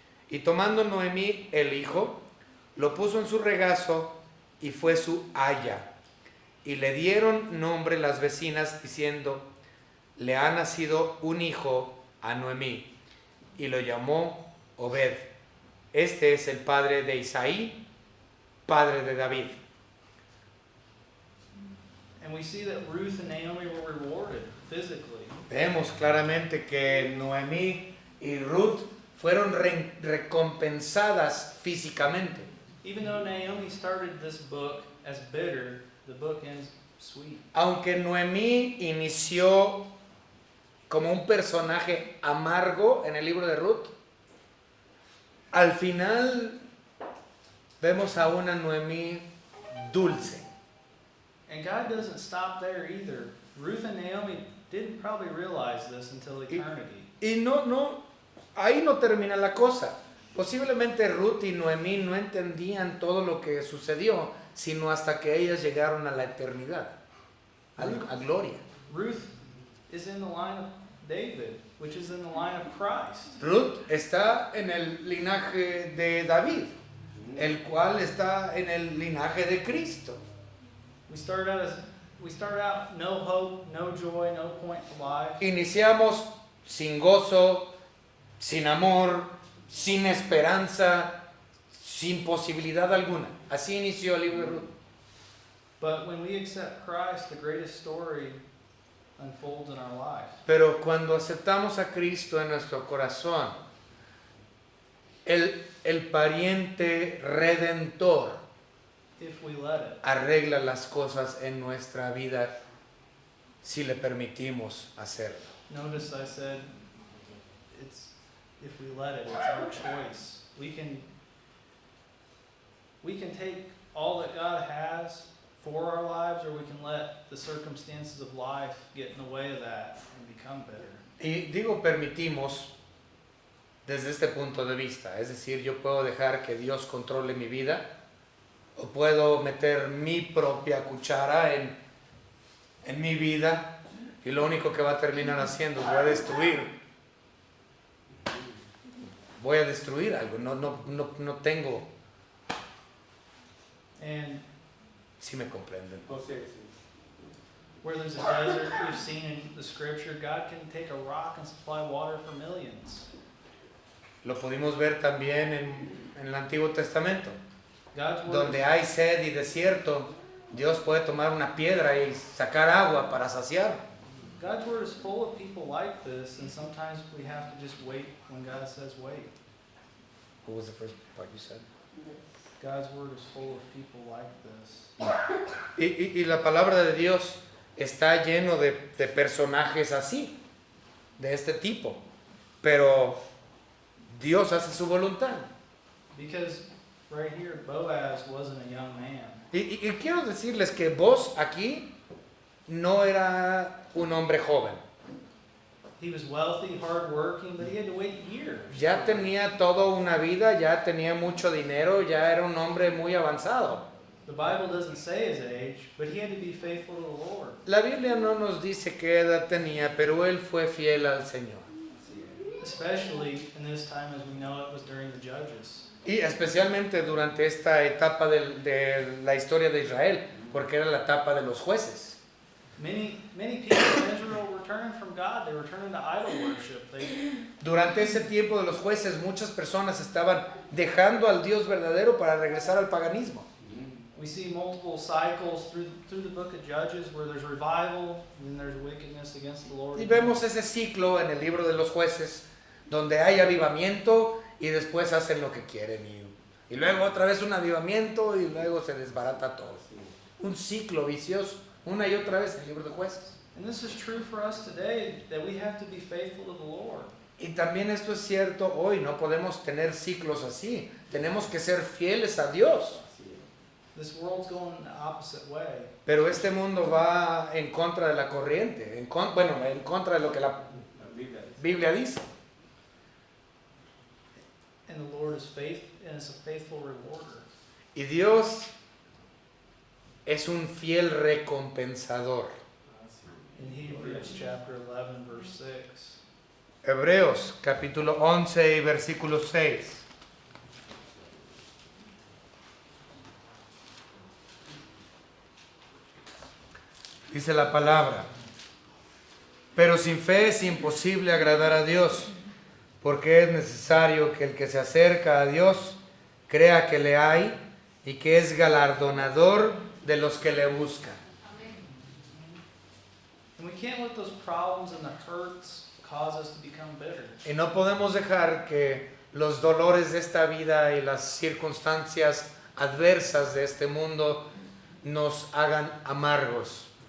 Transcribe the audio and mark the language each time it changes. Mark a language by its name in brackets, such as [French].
[Spanish] Y tomando Noemí el hijo, lo puso en su regazo y fue su aya. Y le dieron nombre las vecinas diciendo: le ha nacido un hijo a Noemí. Y lo llamó Obed. Este es el padre de Isaí, padre de David. [English] And we see that Ruth and Naomi were rewarded physically. [Spanish] Vemos claramente que Noemí y Ruth fueron recompensadas físicamente. [English] Even though Naomi started this book as bitter, the book ends sweet. [Spanish] Aunque Noemí inició como un personaje amargo en el libro de Ruth, al final vemos a una Noemí dulce. [English] And God doesn't stop there either. Ruth and Naomi didn't probably realize this until eternity. [Spanish] Y ahí no termina la cosa. Posiblemente Ruth y Noemí no entendían todo lo que sucedió, sino hasta que ellas llegaron a la eternidad, a gloria. [English] Ruth is in the line of David, which is in the line of Christ. [Spanish] Ruth está en el linaje de David, el cual está en el linaje de Cristo. [English] We start out no hope, no joy, no point to life. [Spanish] Iniciamos sin gozo, sin amor, sin esperanza, sin posibilidad alguna. Así inició el libro de Ruth. [English] But when we accept Christ, the greatest story unfolds in our life. [Spanish] Pero cuando aceptamos a Cristo en nuestro corazón, el pariente redentor [English] If we let it. [Spanish] arregla las cosas en nuestra vida si le permitimos hacerlo. [English] Notice I said it's if we let it, it's our choice. We can take all that God has for our lives, or we can let the circumstances of life get in the way of that and become bitter. [Spanish] Y digo permitimos desde este punto de vista, es decir, yo puedo dejar que Dios controle mi vida o puedo meter mi propia cuchara en mi vida y lo único que va a terminar haciendo es voy a destruir algo, no tengo, [English] And [Spanish] si me comprenden. Oh, sí, sí. [English] where there's a desert, we've seen in the scripture, God can take a rock and supply water for millions. [Spanish] Lo pudimos ver también en el Antiguo Testamento. [English] God's word [Spanish] Donde hay sed y desierto, Dios puede tomar una piedra y sacar agua para saciar. [English] God's word is full of people like this, and sometimes we have to just wait when God says wait. What was the first part you said? God's word is full of people like this. [Spanish] Y la palabra de Dios está lleno de personajes así, de este tipo. Pero Dios hace su voluntad. [English] Because right here, Boaz wasn't a young man. [Spanish] Y quiero decirles que vos aquí no era un hombre joven. [English] He was wealthy, hardworking, but he had to wait years. [Spanish] Ya tenía toda una vida, ya tenía mucho dinero, ya era un hombre muy avanzado. [English] The Bible doesn't say his age, but he had to be faithful to the Lord. [Spanish] La Biblia no nos dice qué edad tenía, pero él fue fiel al Señor. [English] Especially in this time, as we know it was during the Judges. [Spanish] Y especialmente durante esta etapa de la historia de Israel, porque era la etapa de los jueces. [English] Many people in Israel were turning from God. They were turning to idol worship. [Spanish] Durante ese tiempo de los jueces, muchas personas estaban dejando al Dios verdadero para regresar al paganismo. [English] We see multiple cycles through the book of Judges where there's revival and then there's wickedness against the Lord. [Spanish] Y vemos ese ciclo en el libro de los jueces, donde hay avivamiento y después hacen lo que quieren. Y luego otra vez un avivamiento y luego se desbarata todo. Un ciclo vicioso, una y otra vez en el libro de jueces. [English] And this is true for us today, that we have to be faithful to the Lord. [Spanish] Y también esto es cierto hoy, no podemos tener ciclos así. Tenemos que ser fieles a Dios. [English] This world's going the opposite way. [Spanish] Pero este mundo va en contra de la corriente, en contra de lo que la Biblia dice. [English] And the Lord is a faithful rewarder. [Spanish] Y Dios es un fiel recompensador. [English] In Hebrews chapter 11 verse 6. [Spanish] Hebreos capítulo 11 y versículo 6. Dice la palabra: pero sin fe es imposible agradar a Dios, porque es necesario que el que se acerca a Dios crea que le hay y que es galardonador de los que le buscan. [English] And we can't let those problems and the hurts cause us to become bitter. [Spanish] Y no podemos dejar que los dolores de esta vida y las circunstancias adversas de este mundo nos hagan amargos.